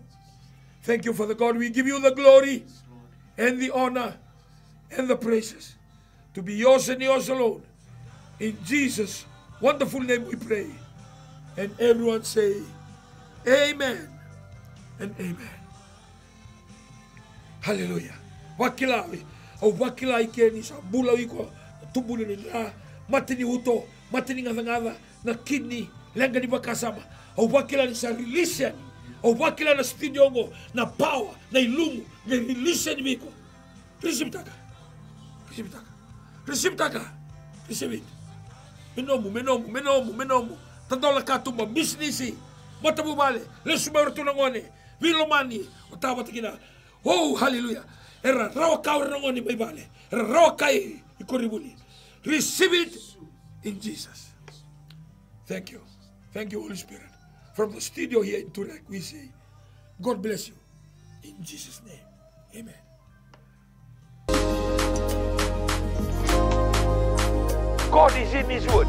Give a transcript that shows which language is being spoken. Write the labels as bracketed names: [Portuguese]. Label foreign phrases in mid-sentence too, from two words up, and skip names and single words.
[English] Thank you, Father God. We give you the glory and the honor and the praises to be yours and yours alone. In Jesus' wonderful name we pray. And everyone say, Amen and Amen. Hallelujah. Wakilawi. O wakila ikeni sa bula wiko tubuli ni la matini uto matini ngada na kidney lenga ni bakasama. O wakila ni sa release o wakila na studio ngo na power na ilumu na release ni miko. Receive taka. Receive taka. Receive taka. Receive it. Menomu. Tandola katumba business. Matabu bale. Lesu maurtu nangone. Vilomani. Otawa tikina. Oh, hallelujah. Era rawa kaur nangoni may bale. Era rawa kai ikoribuli. Receive it in Jesus. Thank you. Thank you, Holy Spirit. From the studio here in Turek, we say, God bless you. In Jesus' name. Amen. God is in His Word.